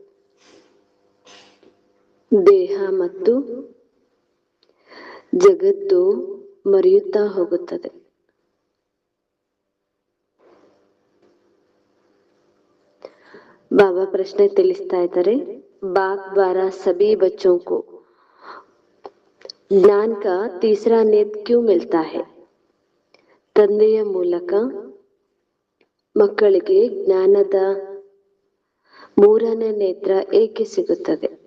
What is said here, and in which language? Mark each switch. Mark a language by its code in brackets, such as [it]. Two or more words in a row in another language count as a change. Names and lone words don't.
[kn] ದೇಹ ಮತ್ತು ಜಗತ್ತು ಮರೆಯುತ್ತಾ ಹೋಗುತ್ತದೆ. ಬಾಬಾ ಪ್ರಶ್ನೆ ತಿಳಿಸ್ತಾ ಇದ್ದಾರೆ, [hi] बाप द्वारा सभी बच्चों को ज्ञान का तीसरा नेत्र क्यों मिलता है? [kn] ತಂದೆಯ ಮೂಲಕ ಮಕ್ಕಳಿಗೆ ಜ್ಞಾನದ ಮೂರನೇ ನೇತ್ರ ಏಕೆ ಸಿಗುತ್ತದೆ?